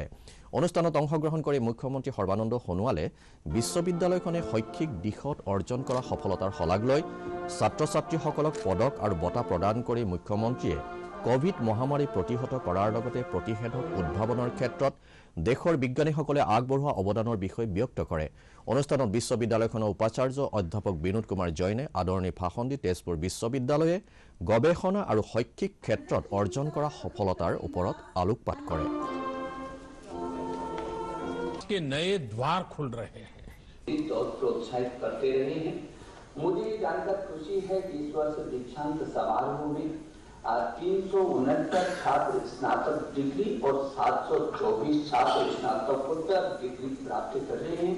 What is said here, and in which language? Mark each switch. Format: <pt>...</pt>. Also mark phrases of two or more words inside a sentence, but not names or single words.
<as>অনুষ্ঠানত অংশগ্ৰহণ কৰি মুখ্যমন্ত্ৰী সৰ্বানন্দ সোণোৱালে বিশ্ববিদ্যালয়খনে শৈক্ষিক দিশত অৰ্জন কৰা সফলতাৰ শলাগ লৈ ছাত্ৰ ছাত্ৰীসকলক পদক আৰু বঁটা প্ৰদান কৰি মুখ্যমন্ত্ৰীয়ে কোভিড মহামাৰী প্ৰতিহত কৰাৰ লগতে প্ৰতিষেধক উদ্ভাৱনৰ ক্ষেত্ৰত দেশৰ বিজ্ঞানীসকলে আগবঢ়োৱা অৱদানৰ বিষয়ে ব্যক্ত কৰে। অনুষ্ঠানত বিশ্ববিদ্যালয়খনৰ উপাচাৰ্য অধ্যাপক বিনোদ কুমাৰ জৈনে আদৰণি ভাষণ দি তেজপুৰ বিশ্ববিদ্যালয়ে গৱেষণা আৰু শৈক্ষিক ক্ষেত্ৰত অৰ্জন কৰা সফলতাৰ ওপৰত আলোকপাত কৰে।</as> <hi>के नए द्वार खुल रहे हैं और प्रोत्साहित करते रहे हैं। मुझे ये जानकर खुशी है कि इस वर्ष दीक्षांत समारोह में 369 छात्र स्नातक डिग्री और 724 छात्र स्नातकोत्तर डिग्री प्राप्त कर रहे हैं।</hi>